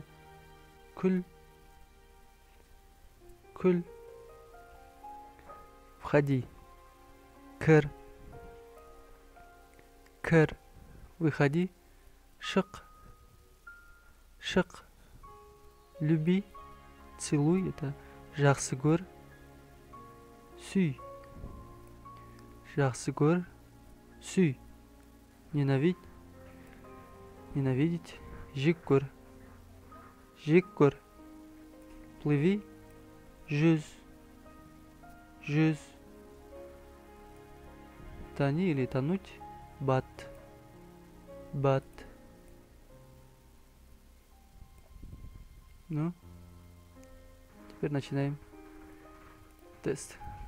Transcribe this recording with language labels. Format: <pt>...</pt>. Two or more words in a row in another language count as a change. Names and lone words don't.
<kk>Куль. Куль.</kk> <ru>Входи. Кэр.</ru> <kk>Кэр. Выходи. Шық. Шық.</kk> <ru>Люби. Целуй. Это</ru> <kk>жақсы көр. Сүй. Жақсы көр. Сүй.</kk> <ru>Ненавидь. Ненавидеть.</ru> <kk>Жек көр. Жек көр. Плыви. Жүз. Жүз.</kk> <ru>Тони или тонуть. Бат.</ru> <kk>Бат.</kk> <ru>Ну, теперь начинаем тест.</ru>